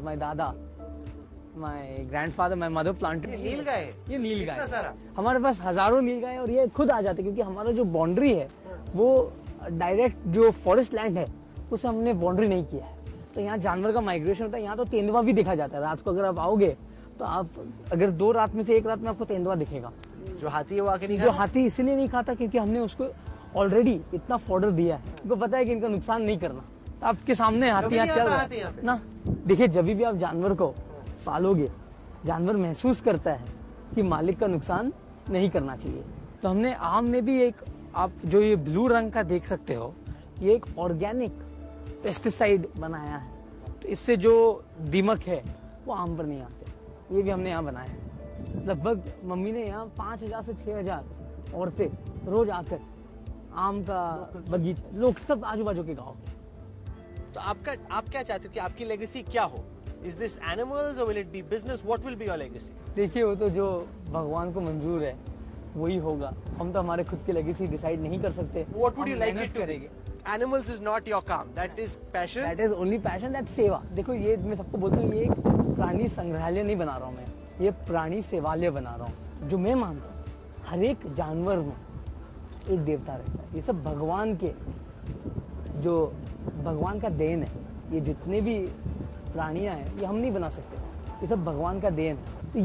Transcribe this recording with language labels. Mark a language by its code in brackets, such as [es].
[en] My dada, my grandfather, my mother planted. [hi] ये नील गाय, ये नील गाय कितना सारा? हमारे पास हजारों नील गाय और ये खुद आ जाते क्योंकि हमारा जो बाउंड्री है वो डायरेक्ट जो फॉरेस्ट लैंड है उसे हमने बाउंड्री नहीं किया है। तो यहाँ जानवर का माइग्रेशन होता है। यहाँ तो तेंदुआ भी देखा जाता है। रात को अगर आप आओगे तो आप अगर 2 रात में से 1 रात में आपको तेंदुआ दिखेगा। जो हाथी है वो आके नहीं जो हाथी इसलिए नहीं खाता क्योंकि हमने उसको ऑलरेडी इतना फॉर्डर दिया है। उनको पता है कि इनका नुकसान नहीं करना। तो आपके सामने हाथी यहाँ चल रहा है ना। देखिए जब भी आप जानवर को पालोगे जानवर महसूस करता है कि मालिक का नुकसान नहीं करना चाहिए। तो हमने आम में भी एक, आप जो ये ब्लू रंग का देख सकते हो, ये एक ऑर्गेनिक पेस्टिसाइड बनाया है। तो इससे जो दीमक है वो आम पर नहीं आते। ये भी हमने यहाँ बनाया है। लगभग मम्मी ने यहाँ 5000 से 6000 औरतें रोज आकर आम का बगीचा, लोग सब आजू बाजू के गाँव। तो आप क्या चाहते हो कि आपकी लेगेसी क्या हो? [en] Is this animals or will it be business? What will be your legacy? [hi] देखिए वो तो जो भगवान को मंजूर है वही होगा। हम तो हमारे खुद की लेगेसी डिसाइड नहीं कर सकते। [en] What would you like [hi] मेहनत [en] it to [hi] करेंगे। [en] be? Animals is not your [hi] काम. [en] That is passion. That is only passion, that's [hi] सेवा। देखो ये मैं सबको बोलता हूँ, ये एक प्राणी संग्रहालय नहीं बना रहा हूँ मैं, ये प्राणी सेवालय बना रहा हूँ। जो मैं मानता हूँ हर एक जानवर में एक देवता रहता है। ये सब भगवान के, जो भगवान का देन है। ये जितने भी प्राणियां हैं ये हम नहीं बना सकते, ये सब भगवान का देन है।